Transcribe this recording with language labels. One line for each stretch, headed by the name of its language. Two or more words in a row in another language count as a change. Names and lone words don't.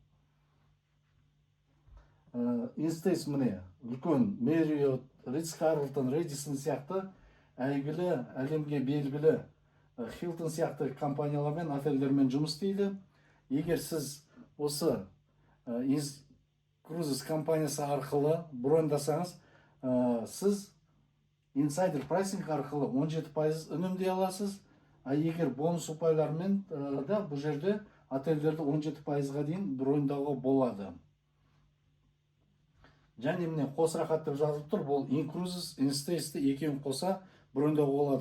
Kazakh: InStays міне үлкен Marriott, Ritz-Carlton, Radisson сияқты әйгілі, әлемге белгілі Hilton сияқты компаниялармен, отельдермен жұмыс істейді. Егер сіз осы Incruises компаниясы арқылы броньдасаңыз, сіз
English: insider pricing
Kazakh: арқылы 17% үнемдей аласыз. Егер бонус ұпайлармен да бұл жерде отельдерді 17%-ға дейін броньдауға болады. Және міне қосырақ аттып жазылып тұр, бұл Incruises, InStays'ті екеуін қоса броньдауға болады.